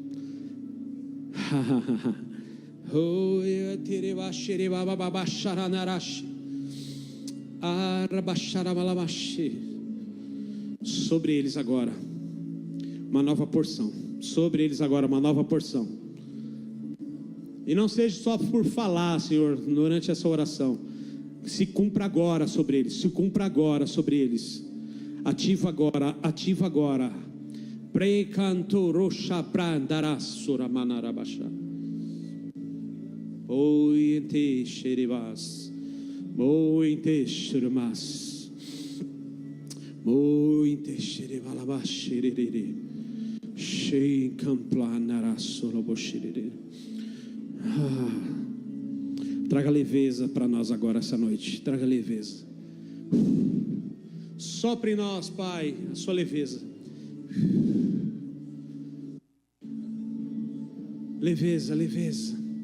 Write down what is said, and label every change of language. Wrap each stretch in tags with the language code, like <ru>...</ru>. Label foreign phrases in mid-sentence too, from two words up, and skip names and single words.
<pt>Sobre eles agora uma nova porção. Sobre eles agora uma nova porção. E não seja só por falar, Senhor, durante essa oração. Se cumpra agora sobre eles. Se cumpra agora sobre eles. Ativa agora. Ativa agora. Precantorosha prandarasura manarabasha. Ointe xerivas. Ointe xerimas. Ointe xerivalabashiriri. Shei camplanarasoroboshiriri. Traga leveza para nós agora essa noite. Traga leveza. Sopre em nós, Pai, a sua leveza. Leveza, leveza.</pt>